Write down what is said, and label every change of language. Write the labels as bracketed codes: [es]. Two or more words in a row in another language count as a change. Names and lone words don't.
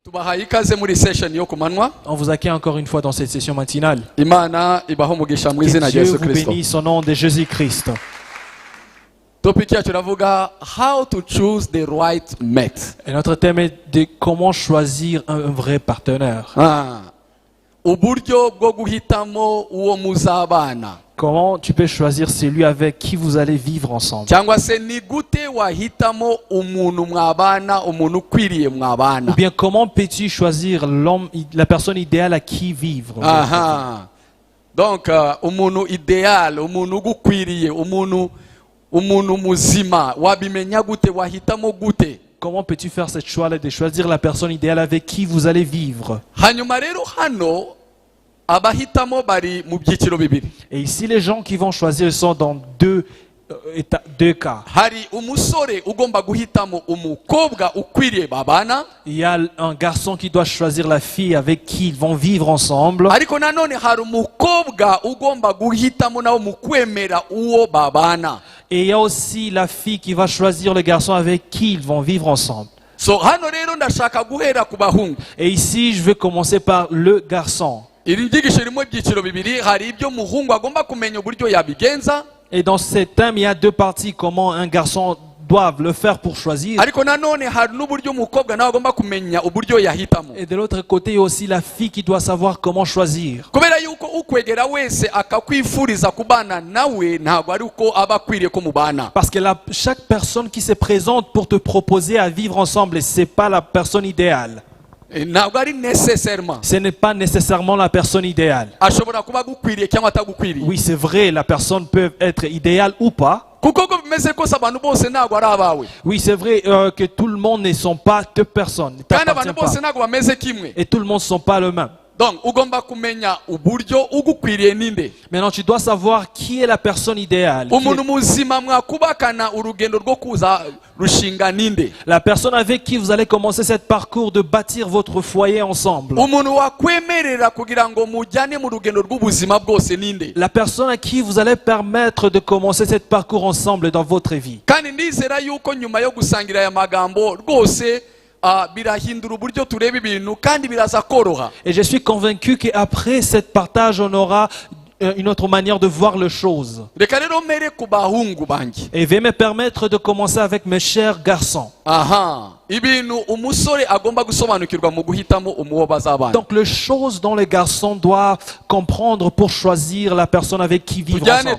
[fr] On vous accueille encore une fois dans cette session matinale. Que Dieu vous bénisse au nom de Jésus-Christ. [rw] Topic yacu iravuga [en] how to choose the right mate. [fr] Et notre thème est de comment choisir un vrai partenaire. [rw] Uburyo bwo guhitamo uwo muzabana. [fr] Comment tu peux choisir celui avec qui vous allez vivre ensemble? [rw] Cyangwa se ni gute wahitamo umuntu mwabana, umuntu ukwiriye mwabana. [fr] Ou bien comment peux-tu choisir l'homme, la personne idéale à qui vivre? [rw] Donc umuntu idéal, umuntu ugukwiriye, umuntu muzima, wabimenya gute, wahitamo gute? [fr] Comment peux-tu faire cette choix-là de choisir la personne idéale avec qui vous allez vivre? [rw] Hanyuma rero hano abahitamo bari mu byiciro bibiri. [fr] Et ici les gens qui vont choisir sont dans deux cas. [rw] Hari umusore ugomba guhitamo umukobwa ukwiriye babana. [fr] Il y a un garçon qui doit choisir la fille avec qui ils vont vivre ensemble. [rw] Ariko nanone hari umukobwa ugomba guhitamo nawo mukwemera uwo babana. [fr] Et il y a aussi la fille qui va choisir le garçon avec qui ils vont vivre ensemble. [rw] So hano rero ndashaka guhera ku bahungu. [fr] Et ici je vais commencer par le garçon. [rw] Iri nyigisho ririmo ibyiciro bibiri, hari ibyo muhungu agomba kumenya uburyo yabigenza. [fr] Et dans ce thème, il y a deux parties, comment un garçon doit le faire pour choisir. [rw] Ariko nanone hari n'uburyo umukobwa nawe agomba kumenya uburyo yahitamo. [fr] Et de l'autre côté, il y a aussi la fille qui doit savoir comment choisir. [rw] Kubera yuko ukwegera wese akakwifuriza kubana nawe ntabwo ari uko aba akwiriye ko mubana. [fr] Parce que chaque personne qui se présente pour te proposer à vivre ensemble, ce n'est pas la personne idéale. [rw] Ntabwo ari nécessairement. [fr] Ce n'est pas nécessairement la personne idéale. [rw] Ashobora kuba gukwiriye cyangwa atagukwiriye. [fr] Oui, c'est vrai, la personne peut être idéale ou pas. [rw] Kuko bimeze ko abantu bose ntabwo ari abawe. [fr] Oui, c'est vrai que tout le monde ne sont pas deux personnes. [rw] Kandi abantu bose ntabwo bameze kimwe. [fr] Et tout le monde ne sont pas le même. Donc, [rw] ugomba kumenya uburyo ugukwiriye ninde. [fr] Maintenant, tu dois savoir qui est la personne idéale. [rw] Umuntu muzima mwakubakana urugendo rwo kuza rushinga ninde. [fr] La personne avec qui vous allez commencer cette parcours de bâtir votre foyer ensemble. [rw] Umuntu wakwemerera kugira ngo mujyane mu rugendo rw'ubuzima bwose ninde. [fr] La personne à qui vous allez permettre de commencer cette parcours ensemble dans votre vie. [rw] Kandi ndizera yuko nyuma yo gusangira aya magambo rwose [fr] et je suis convaincu qu'après cette partage, on aura une autre manière de voir les choses. Et veuillez me permettre de commencer avec mes chers garçons. Donc les choses dont les garçons doivent comprendre pour choisir la personne avec qui vivre ensemble.